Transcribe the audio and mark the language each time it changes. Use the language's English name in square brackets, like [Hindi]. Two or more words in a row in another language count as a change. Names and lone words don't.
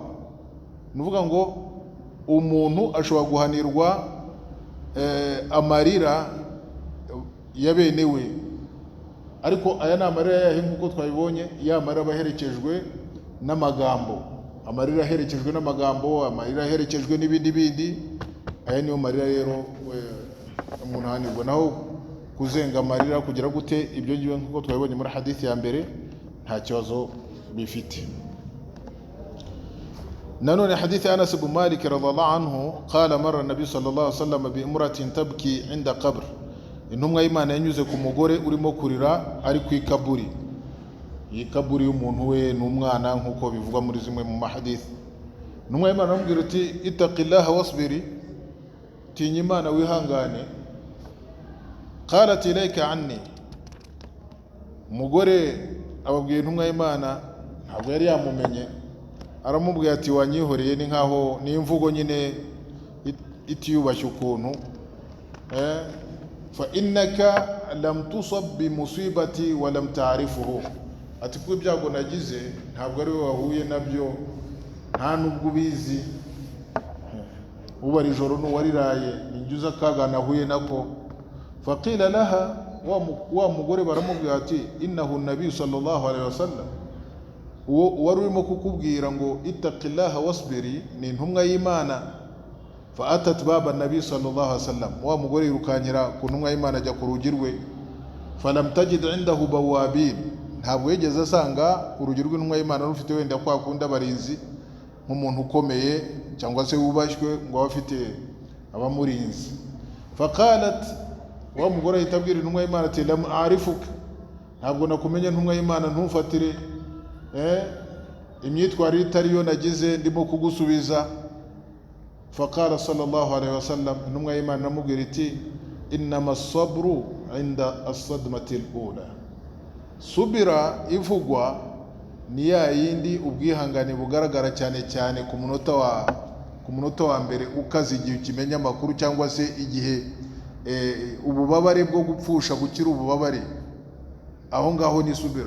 [Kinyarwanda] Nuvuga ngo umuntu ashobora guhanirwa amarira ya bene we, ariko aya ni amarira yahe nk'uko twabibonye, ya marira baherekejwe n'amagambo, amarira aherekejwe n'amagambo, amarira aherekejwe n'ibindi. Aya niyo marira rero umuntu ahanirwa. Naho kuzenga amarira kugira gute, ibyo ngibyo nk'uko twabibonye muri hadithi ya mbere nta kibazo bifite. nanone hadithi [Arabic] أنس بن مالك رضي الله عنه قال مر النبي صلى الله عليه وسلم بامرأة تبكي عند قبر. [Kinyarwanda] Intumwa y'Imana yanyuze ku mugore urimo kurira ari ku ikaburi. Iyi kaburi y'umuntu we n'umwana nk'uko bivugwa muri zimwe mu mahadithi. Intumwa y'Imana aramubwira ati [Arabic] اتقي الله واصبري, [Kinyarwanda] tinya Imana wihangane. [Arabic] قالت إليك عني. [Kinyarwanda] Umugore ababwiye intumwa y'Imana, ntabwo yari yamumenye, aramubwira ati wanyihoreye, ni nkaho ni imvugo nyine itiyubashye ukuntu. [Arabic] فإنك لم تصب بمصيبتي ولم تعرفه. [Kinyarwanda] Ati ku ibyago nagize ntabwo ari wowe wahuye nabyo, nta nubwo ubizi. Ubari ijoro n'uwariraye ninjuza kaga nahuye nako. [Arabic] فقيل لها, [Kinyarwanda] wa mugore baramubwira ati [Arabic] إنه النبي صلى الله عليه وسلم, [Kinyarwanda] wari urimo kukubwira ngo [Arabic] اتقي الله واصبري, [Kinyarwanda] ni intumwa y'Imana. [Arabic] فأتت باب النبي صلى الله عليه وسلم, [Kinyarwanda] wa mugore yirukanyira ku ntumwa y'Imana ajya ku rugi rwe. [Arabic] فلم تجد عنده بوابين, [Kinyarwanda] ntabwo yigeze asanga urugi rw'intumwa y'Imana rufite wenda kwa kundi abarinzi nk'umuntu ukomeye cyangwa se wubashywe ngo abafite abamurinzi. Faqalat, wa mugore ahita abwira intumwa y'Imana ati [Arabic] لم أعرفك, [Kinyarwanda] ntabwo nakumenye ntumwa y'Imana, ntumfatire imyitwarire itari yo nagize ndimo kugusubiza. [Arabic] فقال صلى الله عليه وسلم, [Kinyarwanda] intumwa y'Imana namubwira iti [Arabic] إنما الصبر عند الصدمة الأولى. [Kinyarwanda] Subira ivugwa ni ya yindi ubwihangane bugaragara cyane cyane ku munota wa mbere ukaze, igihe ukimenya amakuru cyangwa se igihe ububabare bwo gupfusha gukira ububabare, aho ngaho ni subira.